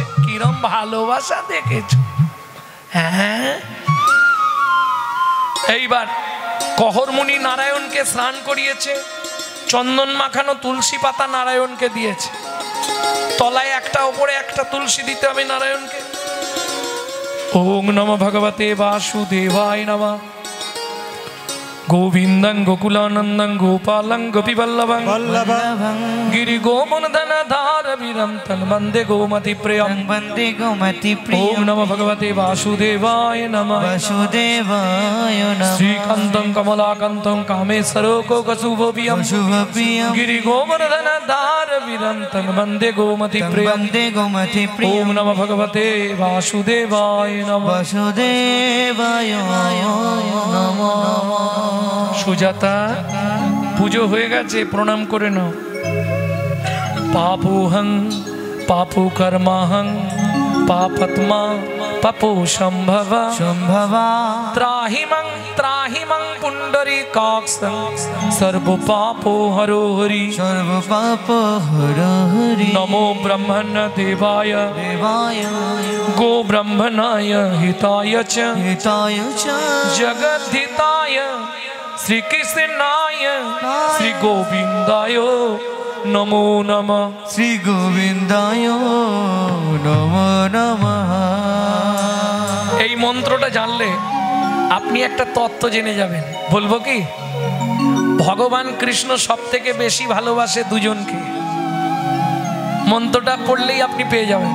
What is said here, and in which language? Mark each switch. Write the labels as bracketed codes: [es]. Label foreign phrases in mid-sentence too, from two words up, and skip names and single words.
[bn] কিরম ভালোবাসা দেখেছ? হ্যাঁ। এইবার কহরমুনি নারায়ণকে স্নান করিয়েছে, চন্দন মাখানো তুলসী পাতা নারায়ণকে দিয়েছে। তলায় একটা, ওপরে একটা তুলসী দিতে হবে নারায়ণকে। [sa] ওং নমঃ ভগবতে বাসুদেবায় নমঃ। গোবিন্দং গোকুলানন্দং গোপালং গোপীবল্লভং গিরি গোবর্ধনধার বিরন্তং বন্দে গোমতি প্রিয়ং বন্দে গোমতি প্রিয়ং। ওং নমঃ ভগবতে বাসুদেবায় নমঃ। বাসুদেবায় নমঃ। শ্রীকান্তং কমলাকান্তং কামেশ্বরো কোকশুভপ্রিয়ং শুভপ্রিয়ং গিরি গোবর্ধনধার বিরন্তং বন্দে গোমতি প্রিয়ং। বন্দে গোমতি প্রিয়ং। ওং নমঃ ভগবতে বাসুদেবায় নমঃ। বাসুদেবায় নমঃ। [bn] সুজাতা, পুজো হয়ে গেছে, প্রণাম করে নাও। [sa] পাপোহং পাপু কর্মাহং পাপত্মা पपो संभव সম্ভবা त्राहि मं पुंडरीकाक्षं सर्व पापो हरो हरि সর্ব পাপ হর হরি नमो ब्रह्मण देवाय দেবায় गो ब्रह्मणाय हिताय च হিতায় চ जगद्धिताय श्री कृष्णाय श्री गोविंदाय नमो नमः শ্রী গোবিন্দায় নমো নমঃ। [bn] এই মন্ত্রটা জানলে আপনি একটা তত্ত্ব জেনে যাবেন। বলবো কি? ভগবান কৃষ্ণ সব থেকে বেশি ভালোবাসে দুজনকে। মন্ত্রটা পড়লেই আপনি পেয়ে যাবেন।